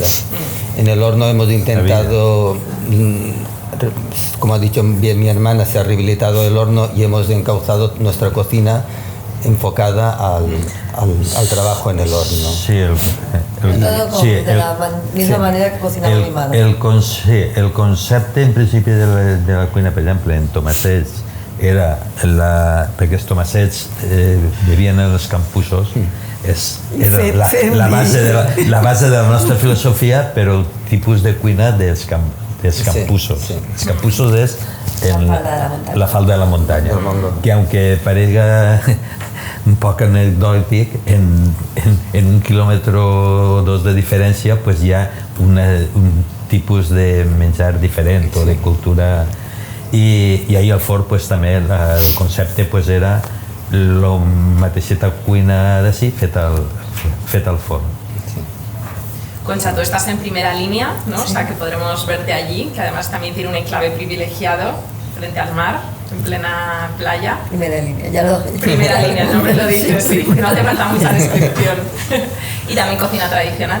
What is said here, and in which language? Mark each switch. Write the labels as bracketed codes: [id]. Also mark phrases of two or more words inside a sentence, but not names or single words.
[es] En el horno hemos intentado, como ha dicho bien mi hermana, se ha rehabilitado el horno y hemos encauzado nuestra cocina enfocada al trabajo en el horno. Sí, de la misma manera que cocinava mi madre. [ca] El concepte en principi de la cuina, per exemple, en Tomasets, era perquè els Tomasets vivien en els campussos, era la base de la nostra filosofia, però el tipus de cuina dels campussos. Els campussos és la falda de la muntanya, [es] que aunque parezca [ca] un poc anecdòtic, en 1 quilòmetre o 2 de diferència pues hi ha un tipus de menjar diferent o de cultura. I ahir al forn pues, també el concepte pues, era la mateixa cuina d'ací fet al forn. Sí. [es] Concha, tú estás en primera línea, ¿no? Sí. O sea que podremos verte allí, que además también tiene un enclave privilegiado frente al mar, en plena playa. Primera línea, ya lo... Primera línea, el nombre lo dice, sí. No hace falta mucha descripción. Y también cocina tradicional.